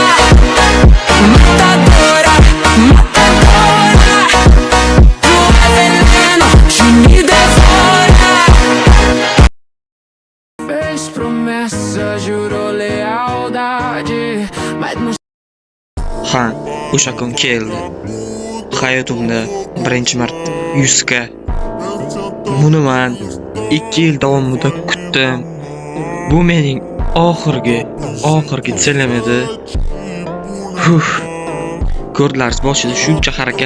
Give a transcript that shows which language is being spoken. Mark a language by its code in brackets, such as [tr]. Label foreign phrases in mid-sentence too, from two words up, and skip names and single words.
[pt] Matadora, matadora, tu é veneno que me devora. Fez promessa, jurou lealdade, mas não. [uz] Ha, o'sha kun keldi. Hayotimda birinchi marta 100 ga. Buni men 2 yil davomida kutdim. Bu mening oxirgi selim edi. Ko'rdilaringiz, boshida shuncha harakat.